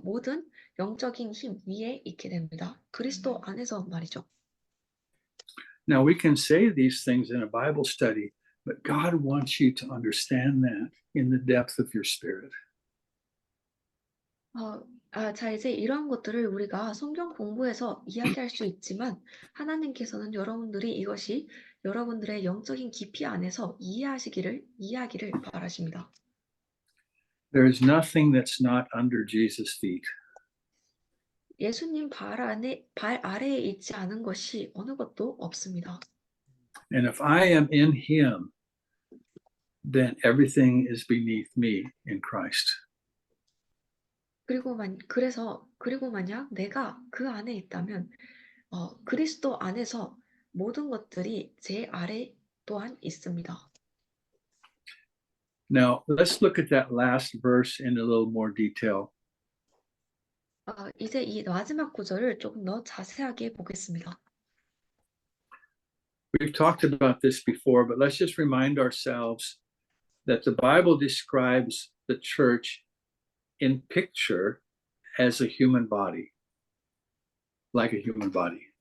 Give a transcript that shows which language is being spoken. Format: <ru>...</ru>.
<ko>모든 영적인 힘 위에 있게 됩니다. 그리스도 안에서 말이죠.</ko> <en>Now, we can say these things in a Bible study, but God wants you to understand that in the depth of your spirit.</en> <ko>자, 이제 이런 것들을 우리가 성경 공부에서 이야기할 수 있지만 하나님께서는 여러분들이 이것이 여러분들의 영적인 깊이 안에서 이해하기를 바라십니다.</ko> <en>There is nothing that's not under Jesus' feet.</en> <ko>예수님 발 아래에 있지 않은 것이 어느 것도 없습니다.</ko> <en>And if I am in him, then everything is beneath me in Christ.</en> <ko>그리고 만약 내가 그 안에 있다면 그리스도 안에서 모든 것들이 제 아래 또한 있습니다.</ko> <en>Now, let's look at that last verse in a little more detail.</en> <ko>이제 이 마지막 구절을 조금 더 자세하게 보겠습니다.</ko> <en>We've talked about this before, but let's just remind ourselves that the Bible describes the church in picture as a human body, like a human body.</en>